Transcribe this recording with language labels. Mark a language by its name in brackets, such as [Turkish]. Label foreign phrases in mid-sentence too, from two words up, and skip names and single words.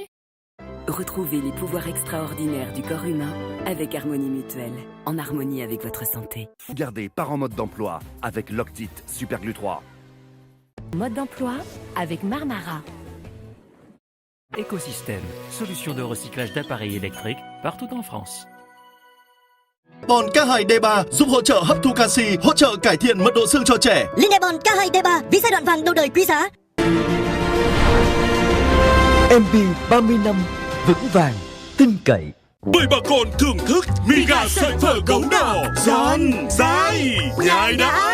[French] Retrouvez les pouvoirs extraordinaires du corps humain avec Harmonie Mutuelle, en harmonie avec votre santé. Gardez par en mode d'emploi avec Loctite Superglue 3. Mode d'emploi avec Marmara. Écosystème, solution de recyclage d'appareils électriques partout en France. [Vietnamese] Bòn K2 D3 giúp hỗ trợ hấp thu canxi, hỗ trợ cải thiện mật độ xương cho trẻ. Linebon K2 D3 vì giai đoạn vàng đầu đời quý giá. MB 30 năm vững vàng, tin cậy. Mời bà con thưởng thức mì gà sợi phở gấu đỏ, giòn, dai, nhai đã.